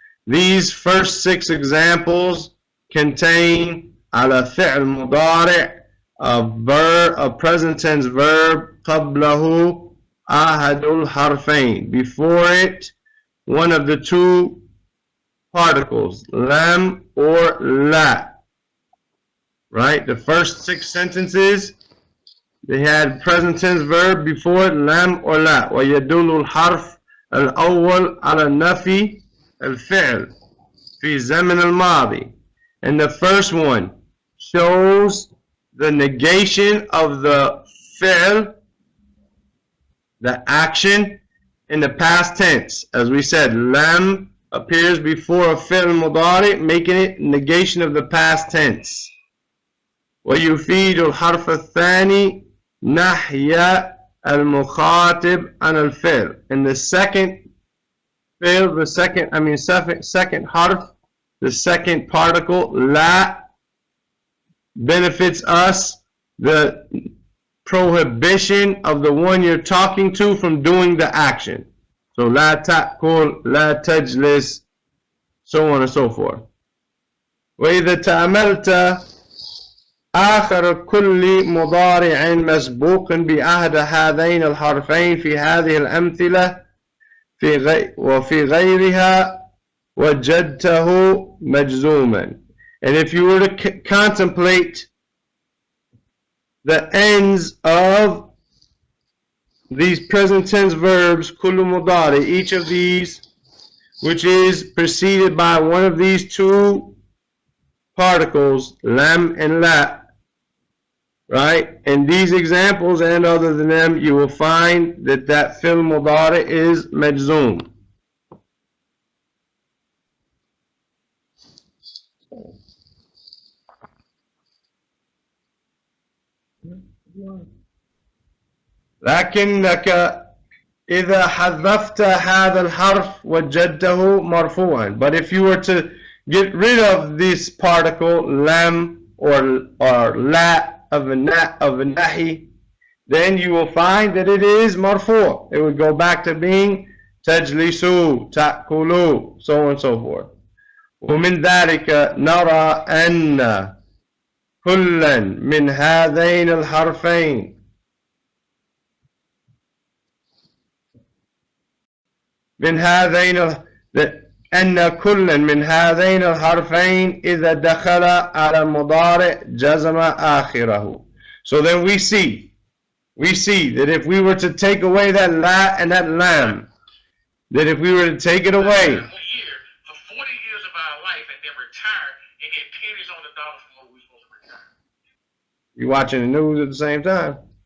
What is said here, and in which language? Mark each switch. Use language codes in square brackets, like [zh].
[en] These first 6 examples contain [ar] على فعل مضارع, [en] a present tense verb, [ar] قبله أحد الحرفين, [en] before it one of the 2 particles, lam or la. Right? The first 6 sentences, they had present tense verb before it, lam or la. [ar] ويدل الحرف الأول على النفي الفعل في زمن الماضي. [en] And the first one shows the negation of the fi'l, the action, in the past tense. As we said, lam appears before a fi'l mudari, making it negation of the past tense. [ar] ويفيد الحرف الثاني نحي المخاطب عن الفعل. [en] And the second fi'l, second harf, the second particle, la, benefits us the prohibition of the one you're talking to from doing the action. So la ta'kul, la tajlis, so on and so forth. [ar] وإذا تأملت آخر كل مضارع مسبوق بأحد هذين الحرفين في هذه الأمثلة وفي غيرها وجدته مجزوما. [en] And if you were to contemplate the ends of these present tense verbs, [ar] kullu mudari, [en] each of these, which is preceded by one of these 2 particles, lam and la, right? In these examples and other than them, you will find that that fi'l mudari is majzoom. [ar] لكنك إذا حذفت هذا الحرف وجدته مرفوعا. [en] But if you were to get rid of this particle, lam or la, of nahi, then you will find that it is marfu'. It would go back to being tajlisu, ta'kulu, so on and so forth. [ar] ومن ذلك نرى أن كلا من هذين الحرفين من هذين أن كل من هذين الحرفين إذا دخل على المضارع جزم آخره. [en] So then we see that if we were to take away that la and that lam, that if we were to take it away, for 40 years of our life and then retire and get pennies on the dollar from what we're supposed to retire. you're watching the news at the same time.